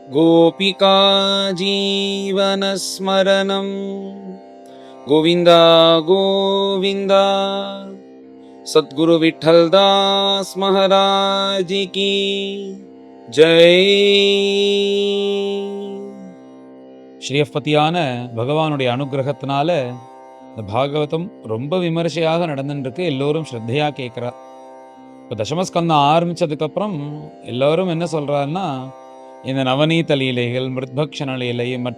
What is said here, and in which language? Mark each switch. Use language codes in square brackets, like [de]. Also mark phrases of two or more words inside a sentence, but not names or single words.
[sa] गोपिका जीवनस्मरणं गोविन्द गोविन्द। [hi] सद्गुरु विठ्ठलदास महाराज की जय। [ta] ஸ்ரீயப்பதியான பகவானுடைய அனுகிரகத்தினால இந்த பாகவதம் ரொம்ப விமர்சையாக நடந்துருக்கு. எல்லோரும் ஸ்ரத்தையா கேட்குறா. இப்போ தசமஸ்கந்தம் ஆரம்பிச்சதுக்கப்புறம் எல்லோரும் என்ன சொல்கிறாருன்னா, இந்த நவநீத லீலைகள், மிருத்பக்ஷண லீலை, மற்ற